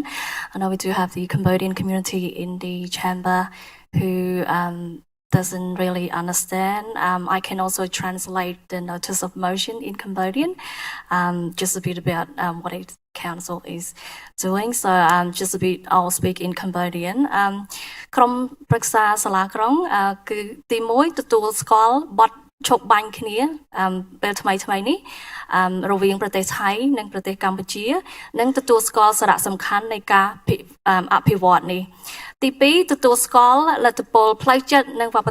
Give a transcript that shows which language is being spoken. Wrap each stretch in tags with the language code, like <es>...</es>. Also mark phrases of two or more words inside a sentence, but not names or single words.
<en>I know we do have the Cambodian community in the chamber who doesn't really understand. I can also translate the notice of motion in Cambodian, just a bit about what the council is doing. So just a bit, I'll speak in Cambodian.</en> <km>ក្រុមប្រឹក្សាសាលាក្រុងគឺទី1ទទួលស្គាល់បទឈប់បាញ់គ្នាពេលថ្មីនេះរវាងប្រទេសថៃនិងប្រទេសកម្ពុជានិងទទួលស្គាល់សារៈសំខាន់នៃការអភិវឌ្ឍនេះទី2ទទួលស្គាល់លទ្ធផលផ្លូវចិត្តនិងវប្ប</km>